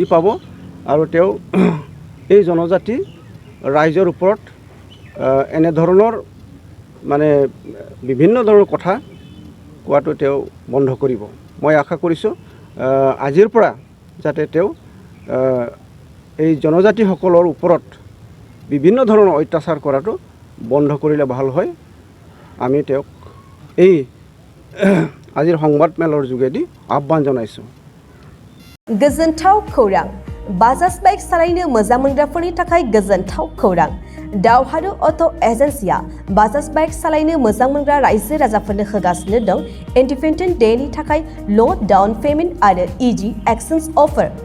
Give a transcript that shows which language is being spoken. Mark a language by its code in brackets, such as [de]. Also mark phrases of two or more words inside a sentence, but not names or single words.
[as] পাব আৰু তেওঁ এই জনজাতি ৰাইজৰ ওপৰত এনেধৰণৰ মানে বিভিন্ন ধৰণৰ কথা কোৱাটো তেওঁ বন্ধ কৰিব মই আশা কৰিছোঁ আজিৰ পৰা যাতে তেওঁ এই জনজাতিসকলৰ ওপৰত বিভিন্ন ধৰণৰ অত্যাচাৰ কৰাটো বন্ধ কৰিলে ভাল হয় আমি তেওঁক এই আজিৰ সংবাদমেলৰ যোগেদি আহ্বান জনাইছোঁ [brx] गोजोनथाव खौरां बाजाज बाइक सालायनो मोजां मोनग्राफोरनि थाखाय गोजोनथाव खौरां दावहारु अट' एजेन्सिया बाजाज बाइक सालायनो मोजां मोनग्रा रायजो राजाफोरनो होगासिनो दं इन्डिपेन्डेन्ट डेनि थाखाय [en] low down payment [brx] आरो [en] easy exchange offer